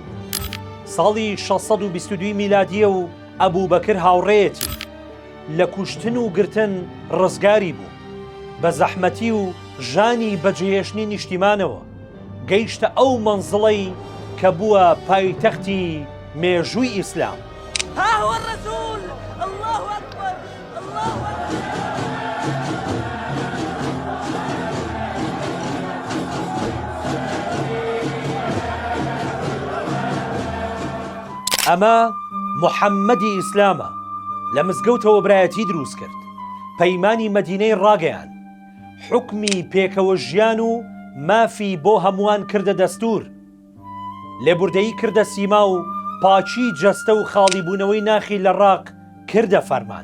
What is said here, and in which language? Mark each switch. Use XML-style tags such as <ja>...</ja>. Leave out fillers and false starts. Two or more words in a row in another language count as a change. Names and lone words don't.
<ckb>ساڵی 622 میلادیە و ئەبوو بەکر هاوڕێیەتی لە کوشتن و گرتن ڕزگاری بوو. بە زەحمەتی و ژانی بەجێهێشتنی نیشتیمانەوە گەیشتە ئەو مەنزڵەی کە بووە پایتەختی مێژووی ئیسلام.</ckb> <ar>ها هو الرسول، الله أكبر، الله أكبر.</ar> <ckb>ئەمە محەممەدی ئیسلامە. لە مزگەوتەوە برایەتی دروست کرد، پەیمانی مەدینەی ڕاگەیان، حوکمی پێکەوە ژیان و مافی بۆ هەمووان کردە دەستور، لێبوردەیی کردە سیما و پاچی جەستە و خاڵی بوونەوەی ناخی لە ڕاق کردە فەرمان.</ckb>